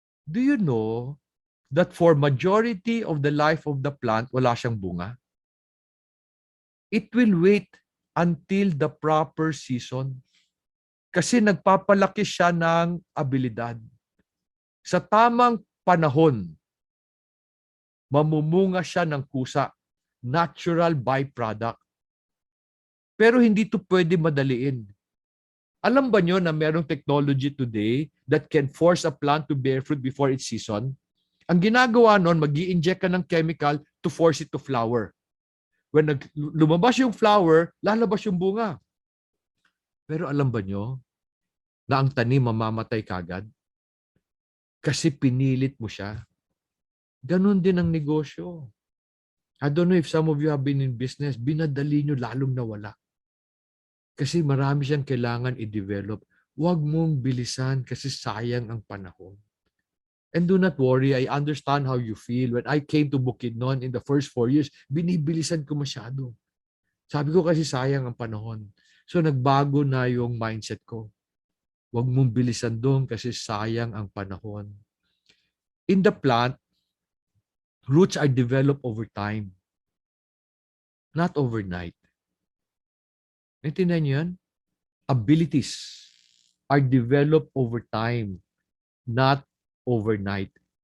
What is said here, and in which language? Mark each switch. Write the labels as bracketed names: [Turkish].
[English] Do you know that for majority of the life of the plant, [Filipino] wala siyang bunga? [English] It will wait until the proper season. [Filipino] Kasi nagpapalaki siya ng abilidad. Sa tamang panahon, mamumunga siya ng kusa. [English] Natural byproduct. [Filipino] Pero hindi to pwede madaliin. Alam ba nyo na merong [English] technology today that can force a plant to bear fruit before its season? [Filipino] Ang ginagawa nun, mag-i-inject ka ng chemical [English] to force it to flower. [Filipino] When lumabas yung flower, lalabas yung bunga. Pero alam ba nyo na ang tanim mamamatay kagad? Kasi pinilit mo siya. Ganon din ang negosyo. [English] I don't know if some of you have been in business, [Filipino] binadali nyo lalong nawala. Kasi marami siyang kailangan i-develop. Huwag mong bilisan kasi sayang ang panahon. [English] And do not worry, I understand how you feel. When I came to Bukidnon in the first 4 years, [Filipino] binibilisan ko masyado. Sabi ko kasi sayang ang panahon. So nagbago na yung mindset ko. Huwag mong bilisan doon kasi sayang ang panahon. [English] In the plant, roots are developed over time. Not overnight. [Filipino] Naintindihan niyo yan? [English] Abilities are developed over time, not overnight.